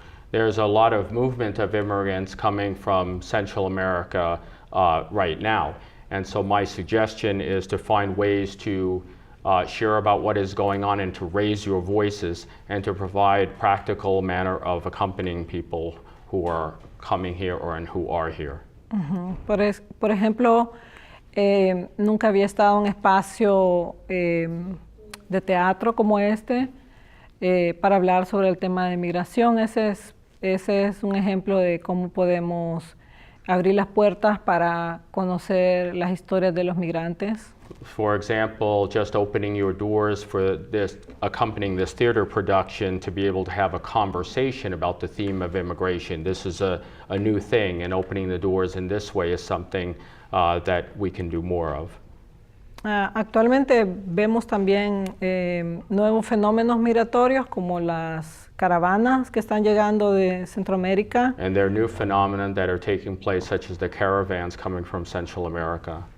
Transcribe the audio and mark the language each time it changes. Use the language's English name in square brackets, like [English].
[English] There's a lot of movement of immigrants coming from Central America right now. And so my suggestion is to find ways to share about what is going on and to raise your voices and to provide practical manner of accompanying people who are coming here and who are here. [Spanish] Por ejemplo, nunca había estado en un espacio de teatro como este para hablar sobre el tema de migración. Ese es un ejemplo de cómo podemos abrir las puertas para conocer las historias de los migrantes. [English] For example, just opening your doors for this, accompanying this theater production to be able to have a conversation about the theme of immigration. This is a new thing, and opening the doors in this way is something that we can do more of. [Spanish] Actualmente vemos también nuevos fenómenos migratorios como las caravanas que están llegando de Centroamérica. [English] And there are new phenomena that are taking place, such as the caravans coming from Central America.